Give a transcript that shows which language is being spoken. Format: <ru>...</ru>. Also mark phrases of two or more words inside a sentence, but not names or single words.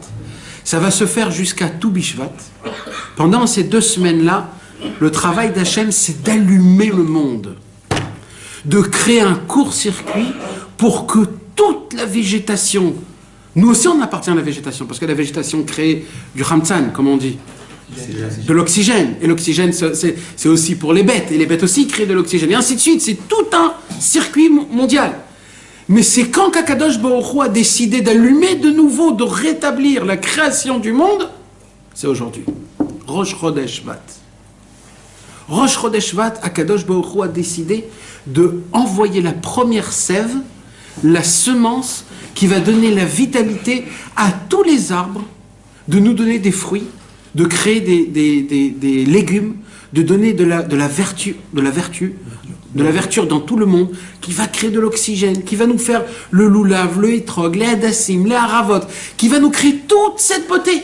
<fr>Ça va se faire jusqu'à tout Bishvat. Pendant ces 2 semaines-là, le travail d'Hachem, c'est d'allumer le monde, de créer un court-circuit pour que toute la végétation, nous aussi on appartient à la végétation, parce que la végétation crée du Khamtsan, comme on dit, de l'oxygène. Et l'oxygène, c'est aussi pour les bêtes. Et les bêtes aussi créent de l'oxygène. Et ainsi de suite. C'est tout un circuit mondial. Mais c'est quand qu'</fr> <he>הקדוש ברוך הוא</he> <fr>a décidé d'allumer de nouveau, de rétablir la création du monde, c'est aujourd'hui.</fr> <he>ראש חודש שבט. ראש חודש שבט, הקדוש ברוך הוא</he> <fr>a décidé de envoyer la première sève, la semence qui va donner la vitalité à tous les arbres, de nous donner des fruits, de créer des légumes, de donner de la vertu dans tout le monde, qui va créer de l'oxygène, qui va nous faire le loulav, le hétrog, les hadassim, les haravot, qui va nous créer toute cette beauté.</fr>